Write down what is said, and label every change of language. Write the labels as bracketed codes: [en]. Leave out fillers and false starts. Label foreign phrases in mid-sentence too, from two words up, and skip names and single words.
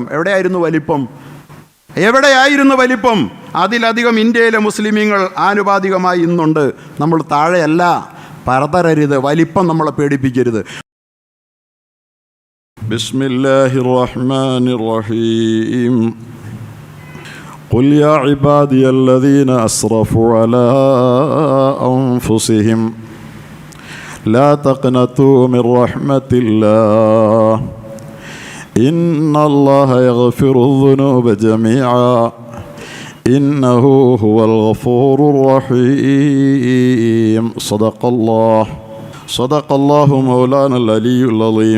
[ml] എവിടെയായിരുന്നു വലിപ്പം? എവിടെയായിരുന്നു വലിപ്പം? അതിലധികം ഇന്ത്യയിലെ മുസ്ലിമീങ്ങൾ ആനുപാതികമായി ഇന്നുണ്ട്. നമ്മൾ താഴെയല്ല. പരതരരുത്, വലിപ്പം നമ്മളെ പേടിപ്പിക്കരുത്. [ar] بسم الله الرحمن الرحيم. قل يا عبادي الذين أسرفوا على أنفسهم لا تقنطوا من رحمة الله إن الله يغفر الذنوب جميعا إنه هو الغفور الرحيم صدق الله مولانا العلي العظيم.